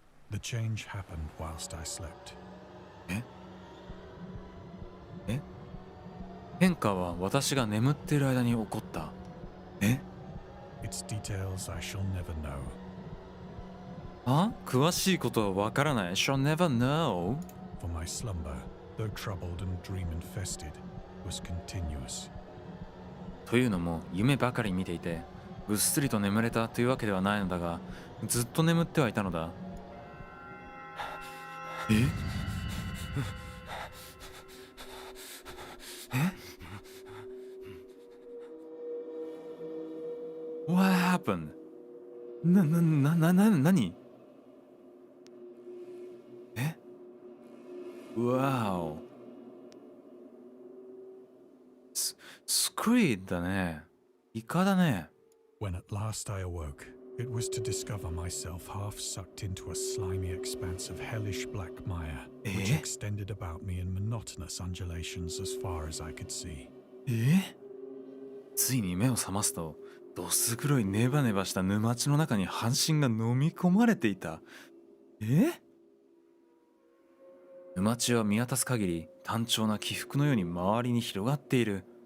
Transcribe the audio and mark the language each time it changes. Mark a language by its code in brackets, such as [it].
[en] The change happened whilst I slept. [ja] 変化は私が眠っている間に起こった。 [en] Its details I shall never know. [ja] 詳しいことはわからない。 [en] Shall never know. For my slumber, though troubled and dream-infested, was continuous. [ja] というのも夢ばかり見ていてぐっすりと眠れたというわけではないのだがずっと眠ってはいたのだ。 [en] What happened? [ja] 何 [en] Wow. [ja] スクリードだね。イカだね。 [en] When at last I awoke, It was to discover myself half sucked into a slimy expanse of hellish black mire, which extended about me in monotonous undulations as far as I could see. [ja] ついに目を覚ますと、どす黒いネバネバした沼地の中に半身が飲み込まれていた。沼地は見渡す限り単調な起伏のように周りに広がっている。